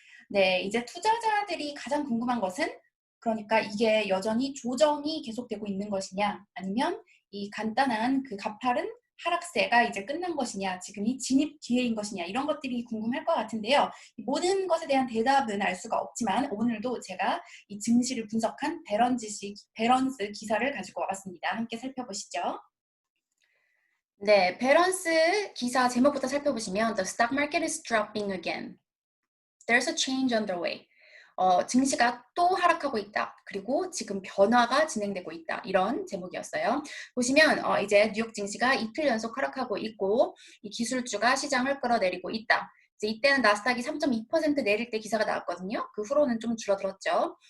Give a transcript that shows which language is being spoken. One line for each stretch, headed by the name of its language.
Korean: 네, 이제 투자자들이 가장 궁금한 것은 그러니까 이게 여전히 조정이 계속되고 있는 것이냐 아니면 이 간단한 그 가파른 하락세가 이제 끝난 것이냐 지금 이 진입 기회인 것이냐 이런 것들이 궁금할 것 같은데요. 모든 것에 대한 대답은 알 수가 없지만 오늘도 제가 이 증시를 분석한 베런스 기사를 가지고 와봤습니다. 함께 살펴보시죠. 네, 베런스 기사 제목부터 살펴보시면
English: The stock market is dropping again. There's a change underway.
Korean: 증시가 또 하락하고 있다. 그리고 지금 변화가 진행되고 있다. 이런 제목이었어요. 보시면 이제 뉴욕 증시가 이틀 연속 하락하고 있고 이 기술주가 시장을 끌어내리고 있다. 이제 이때는 나스닥이 3.2% 내릴 때 기사가 나왔거든요. 그 후로는 좀 줄어들었죠.